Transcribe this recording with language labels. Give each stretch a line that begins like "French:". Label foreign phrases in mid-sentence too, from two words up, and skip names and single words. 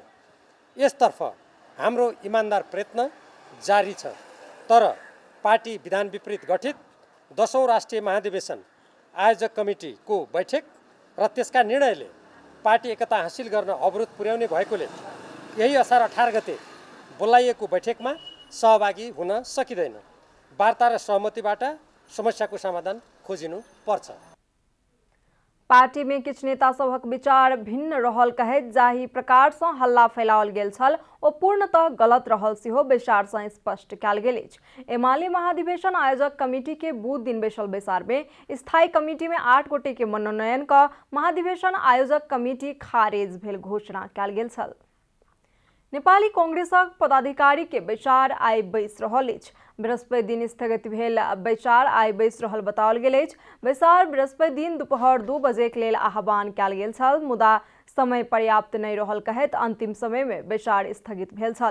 Nepali: यसतर्फ हाम्रो इमान्दार प्रयत्न जारी छ, तर पार्टी विधान विपरीत गठित 10औं राष्ट्रिय महाधिवेशन आयोजक कमिटीको बैठक र त्यसका निर्णयले पार्टी एकता हासिल गर्न अवरोध पुर्याउने भएकोले यही असार 18 गते बोलाइएको बैठकमा सहभागी हुन सकिँदैन। वार्ता र सहमतिबाट समस्याको समाधान खोजिनु पर्छ।
Maithili: पार्टी में किछ नेता सभक विचार भिन्न रहल कहैत जाहि प्रकार से हल्ला फैलाओल गेल छल ओ पूर्णतः गलत रहल सेहो बैसार से स्पष्ट कयल गेल अछि। एमाले महाधिवेशन आयोजक कमिटी के बुध दिन बैसल बैसार में स्थायी कमिटी में 8 गोटे के मनोनयन का महाधिवेशन आयोजक कमिटी खारेज भेल घोषणा कयल गेल छल। नेपाली कांग्रेसक पदाधिकारी के बैसार आई बैस रहल अछि। बृहस्पति दिन स्थगित भेल बैसार आई बैस रहल बताओल गेल अछि। बैसार बृहस्पति दिन दोपहर 2 बजे के लेल आह्वान कयल गेल छल, मुदा समय पर्याप्त नहीं रहल कहैत अंतिम समय में बैसार स्थगित भेल छल।